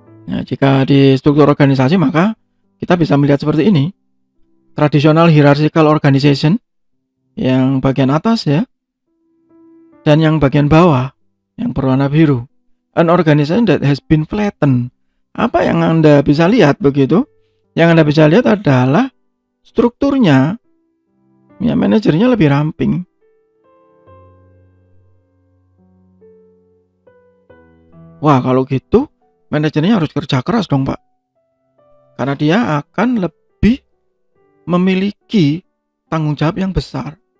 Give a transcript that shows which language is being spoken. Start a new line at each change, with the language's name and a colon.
Indonesian: Nah, jika di struktur organisasi maka kita bisa melihat seperti ini.
English: Traditional hierarchical organization
Indonesian: yang bagian atas ya, dan yang bagian bawah yang berwarna biru.
English: An organization that has been flattened.
Indonesian: Apa yang Anda bisa lihat begitu? Yang Anda bisa lihat adalah strukturnya, ya, manajernya lebih ramping. Wah, kalau gitu manajernya harus kerja keras dong Pak. Karena dia akan lebih memiliki tanggung jawab yang besar.